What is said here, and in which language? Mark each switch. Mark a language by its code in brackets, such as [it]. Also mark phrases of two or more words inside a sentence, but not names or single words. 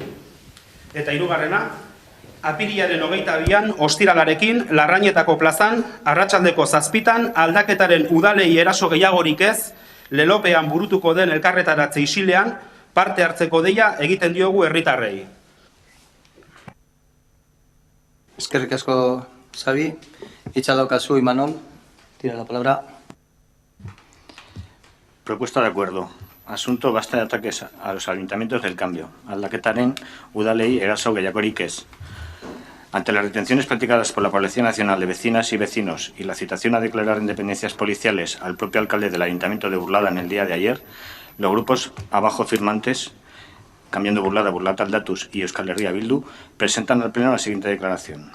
[eu] Eta hirugarrena, apirilaren 22an ostiralarekin Larrañetako plazan, arratsaldeko 7 aldaketaren udalei eraso gehiagorik ez, lelopean burutuko den elkarretaratze isilean, parte hartzeko deia egiten diogu herritarrei. Eskerrik asko, Xabi. Hitza daukazu, Imanol. [es] Tira la palabra. Propuesta de acuerdo. asunto basta de ataques a los ayuntamientos del cambio. [eu] Aldaketaren udalei eraso gehiagorik ez. [es] Ante las detenciones practicadas por la Policía Nacional de vecinas y vecinos y la citación a declarar independencias policiales al propio alcalde del Ayuntamiento de Burlada en el día de ayer, los grupos abajo firmantes, Cambiando Burlada, Burlada Aldatuz y Euskal Herria Bildu, presentan al Pleno la siguiente declaración.